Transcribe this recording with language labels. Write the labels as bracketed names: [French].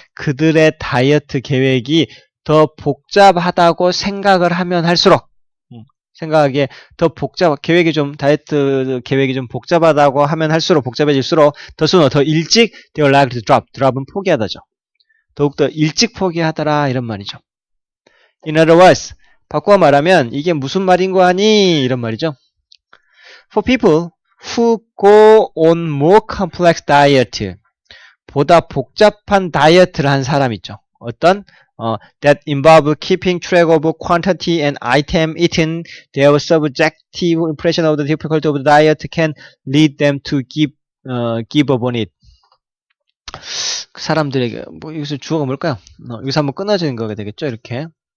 [Korean] 그들의 다이어트 계획이 더 복잡하다고 생각을 하면 할수록, 생각하기에 다이어트 계획이 좀 복잡하다고 하면 할수록, 복잡해질수록, 더 일찍, [English] they were likely to drop. [Korean] drop은 포기하다죠. 더욱더 일찍 포기하더라, 이런 말이죠. [English] In other words, [Korean] 바꿔 말하면, 이게 무슨 말인 거 아니? 이런 말이죠. [English] For people who go on more complex diet, [Korean] 보다 복잡한 다이어트를 한 사람 있죠. 어떤? [English] that involve keeping track of quantity and item eaten, their subjective impression of the difficulty of the diet can lead them to give up on it. [Korean] 그 사람들에게 여기서 주어가 뭘까요? 여기서 한번 끊어지는 거가 되겠죠, 이렇게.